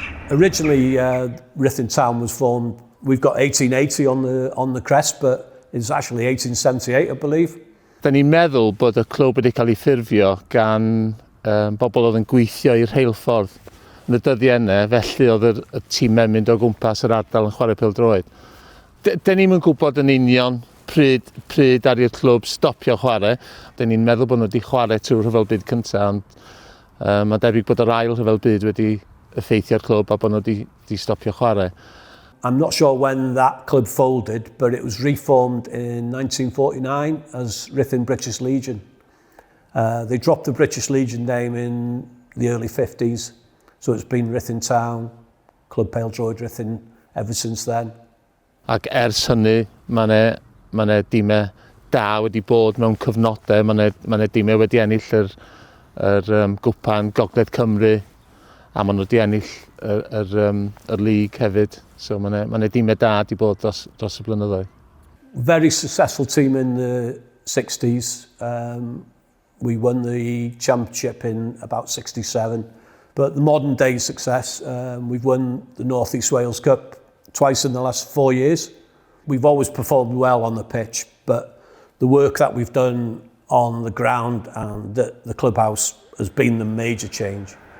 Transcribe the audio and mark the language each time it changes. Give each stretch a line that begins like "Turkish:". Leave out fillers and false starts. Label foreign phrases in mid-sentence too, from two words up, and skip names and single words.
English: Originally, Ruthin Town was formed, we've got 1880 on the crest, but it's actually 1878, I believe.
Welsh: Da ni'n meddwl bod y clwb wedi cael ei ffurfio gan bobl oedd yn gweithio i'r rheilffordd yn y dyddiau yna, felly oedd y tîmau'n mynd o gwmpas yr ardal yn chwarae pêl-droed. Da ni'n gwybod yn union pryd ari'r clwb stopio chwarae. Da ni'n meddwl bod nhw wedi chwarae trwy'r rhyfel byd cyntaf, ond mae'n debyg bod yr ail rhyfel byd wedi effeithio'r clwb a bod nhw wedi stopio chwarae.
English: I'm not sure when that club folded, but it was reformed in 1949 as Ruthin British Legion. They dropped the British Legion name in the early 50s, so it's been Ruthin Town, Club Bêl-droed Ruthin ever since then.
Welsh: Ac ers hynny, mae dîmau da wedi bod mewn cyfnodau, mae dîmau wedi ennill yr gwpan Gogledd Cymru, a maen nhw wedi ennill yr lig hefyd. So mae dîmau da wedi bod dros y blynyddoedd.
English: Very successful team in the 60s. We won the championship in about 67. But the modern day success, we've won the North East Wales Cup twice in the last 4 years. We've always performed well on the pitch, but the work that we've done on the ground and the clubhouse has been the major change.